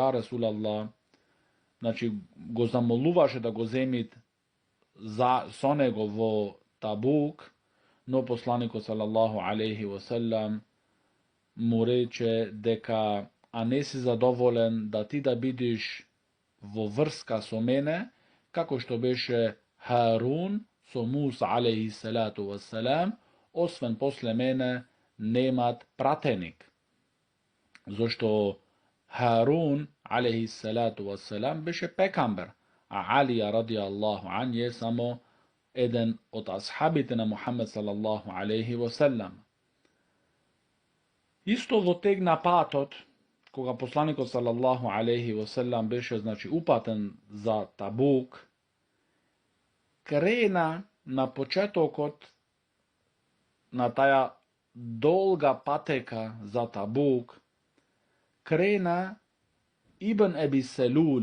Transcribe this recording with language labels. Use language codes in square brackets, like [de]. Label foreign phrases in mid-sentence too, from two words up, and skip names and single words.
[ar] يا رسول الله, [mk] значи го замолуваше да го земит со него во Табук, но посланикот [ar] صلى الله عليه وسلم [mk] му рече дека а не си задоволен да ти да бидиш во врска со мене, како што беше Харун со Муса [ar] عليه الصلاة والسلام, [mk] освен после мене немат пратеник. Зошто Харун [ar] عليه الصلاة والسلام [mk] беше пекамбер, а Алија [ar] رضي الله عنه [mk] е само еден од асхабите на Мухаммед [ar] صلى الله عليه وسلم. [mk] Исто во тег на патот, кога посланикот [ar] صلى الله عليه وسلم [mk] беше упатен за Табук, крена на почетокот на таја долга патека за Табук, крена Ибн Еби Селул.